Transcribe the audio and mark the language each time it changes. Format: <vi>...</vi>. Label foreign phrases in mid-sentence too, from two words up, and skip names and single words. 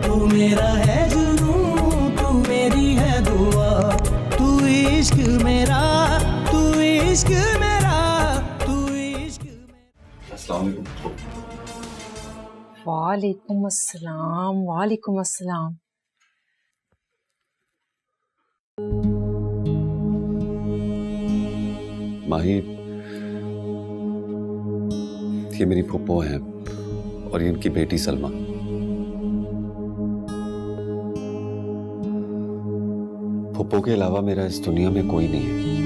<ur>تو میرا ہے جنوں، تو میری ہے دعا، تو عشق میرا، تو عشق میرا، تو عشق میرا.</ur> <ar>السلام عليكم. وعليكم السلام، وعليكم السلام.</ar> <ur>ماہی، یہ میری پھوپھو ہیں اور یہ ان کی بیٹی سلمیٰ. پھوپھو کے علاوہ میرا اس دنیا میں کوئی نہیں ہے.</ur>